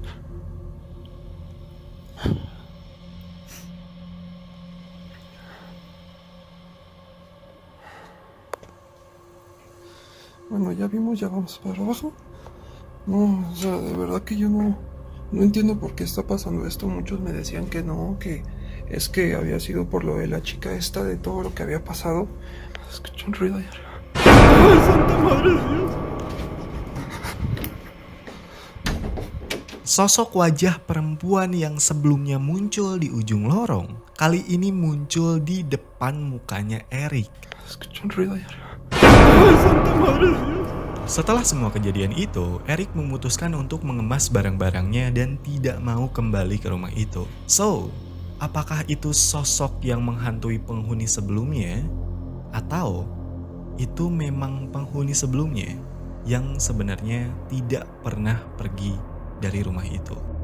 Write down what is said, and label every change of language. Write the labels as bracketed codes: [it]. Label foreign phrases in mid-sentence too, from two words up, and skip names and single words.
[es] Bueno, ya vimos, ya vamos para abajo. No, o sea, de verdad que yo no entiendo por qué está pasando esto. Muchos me decían que no, que es que había sido por lo de la chica esta, de todo lo que había pasado. Escucho un ruido allá arriba. ¡Ay, Santa Madre de Dios! [id] Sosok wajah perempuan yang sebelumnya muncul di ujung lorong, kali ini muncul di depan mukanya Erik. [es] Escucho un ruido allá arriba. ¡Ay, Santa Madre de Dios! [id] Setelah semua kejadian itu, Erik memutuskan untuk mengemas barang-barangnya dan tidak mau kembali ke rumah itu. So, apakah itu sosok yang menghantui penghuni sebelumnya? Atau itu memang penghuni sebelumnya yang sebenarnya tidak pernah pergi dari rumah itu?